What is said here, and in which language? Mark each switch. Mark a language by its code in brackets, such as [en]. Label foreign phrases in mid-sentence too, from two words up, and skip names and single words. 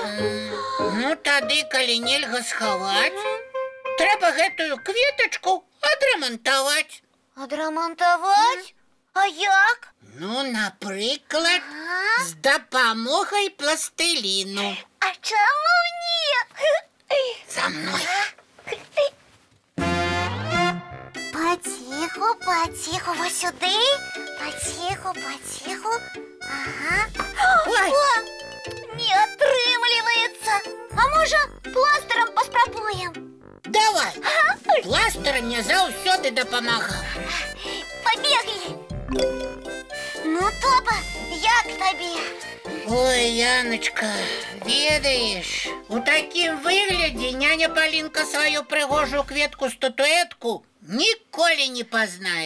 [be] Ну тады, калі нельга схаваць, трэба гэтую кветачку адрамантаваць. Адрамантаваць? А як? Ну, напрыклад, з дапамогай пластыліну. А чаму не? За мной. [ru] Потиху, потиху, вот сюда. Потиху, потиху. Ага. Ой. О, не отрымливается. А может, пластыром поспробуем? Давай. [be] Пластыр мне заўсёды дапамагаў. Побегли. Ну, Топа, як табе? Ой, Яночка, ведаеш, у такім выглядзе няня Полинка сваю прыгожую кветку-статуэтку ніколі не пазнае.